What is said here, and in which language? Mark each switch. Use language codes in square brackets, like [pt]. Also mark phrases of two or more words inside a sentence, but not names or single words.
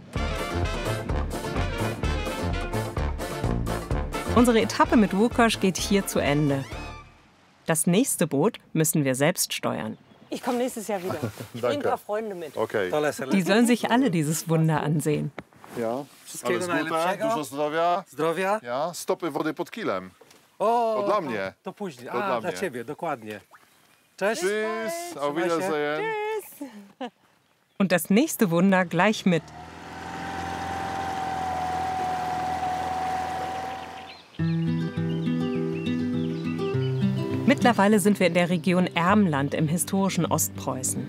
[de] Unsere Etappe mit Łukasz geht hier zu Ende. Das nächste Boot müssen wir selbst steuern. Ich komme nächstes Jahr wieder. Ich bringe ein paar Freunde mit. Okay. Die sollen sich alle dieses Wunder ansehen. Ja. [pl] Wszystkiego [de] Alles Gute, [pl] najlepszego. dużo zdrowia. Zdrowia. Ja, stopy wody pod kilem. O, To dla mnie. To później. To dla dla mnie. ciebie, dokładnie. Cześć. [de] Tschüss, auf Wiedersehen. Und das nächste Wunder gleich mit. Mittlerweile sind wir in der Region Ermland im historischen Ostpreußen.